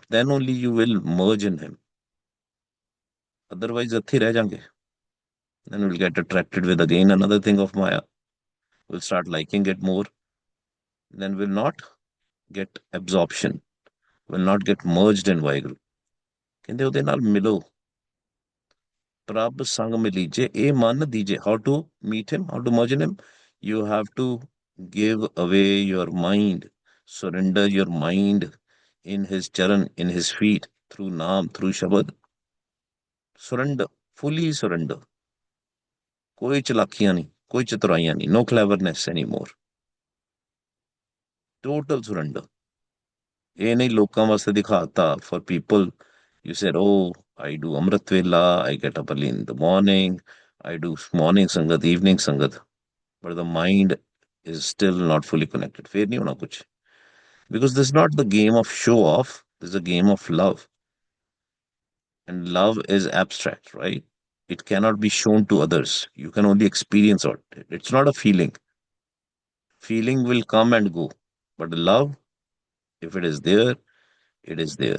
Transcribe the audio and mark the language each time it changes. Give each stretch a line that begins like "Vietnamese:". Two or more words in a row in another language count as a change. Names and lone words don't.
English: Then only you will merge in him. Otherwise,
Punjabi: ਐਥੇ ਰਹਿ ਜਾਂਗੇ.
English: Then we'll get attracted with again another thing of Maya. We'll start liking it more. Then we'll not get absorption. Will not get merged in Vaheguru.
Punjabi: ਕਹਿੰਦੇ ਉਹਦੇ ਨਾਲ ਮਿਲੋ. ਪ੍ਰਭ ਸੰਗ ਮਿਲੀਜੇ ਇਹ ਮਨ ਦੀਜੇ.
English: How to meet him? How to merge in him? You have to give away your mind. Surrender your mind in his charan, in his feet, through naam, through shabad. Surrender. Fully surrender.
Punjabi: ਕੋਈ ਚਲਾਕੀਆਂ ਨਹੀਂ, ਕੋਈ ਚਤੁਰਾਈਆਂ ਨਹੀਂ.
English: No cleverness anymore. Total surrender.
Punjabi: ਇਹ ਨਹੀਂ ਲੋਕਾਂ ਵਾਸਤੇ ਦਿਖਾਤਾ.
English: For people, you said, oh, I do Amrit Vela, I get up early in the morning, I do morning Sangat, evening Sangat. But the mind is still not fully connected.
Punjabi: ਫਿਰ ਨਹੀਂ ਹੋਣਾ ਕੁਝ.
English: Because this is not the game of show off, this is a game of love. And love is abstract, right? It cannot be shown to others. You can only experience it. It's not a feeling. Feeling will come and go. But love, if it is there, it is there.